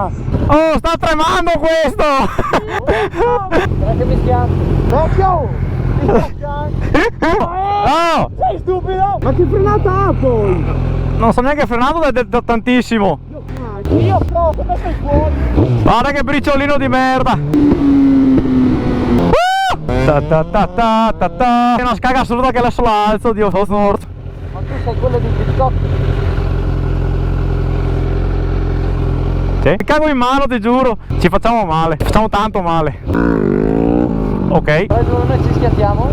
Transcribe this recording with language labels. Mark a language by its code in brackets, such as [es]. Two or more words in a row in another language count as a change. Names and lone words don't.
[it] Oh, sta tremando questo! Guarda che mi schiaffo. Vecchio! Mi sta piangendo. Oh! Sei stupido? Ma che frenata ha poi? Non sto neanche frenato da tantissimo. Io so, come sei fuori? Guarda che briciolino di merda! Ta ta ta ta ta ta. È una scaga assurda che adesso la alzo, Dio, sono morto. Ma tu sei quello di TikTok. Sì? Mi cago in mano, ti giuro. Ci facciamo male, facciamo tanto male. Ok. Poi noi ci schiattiamo.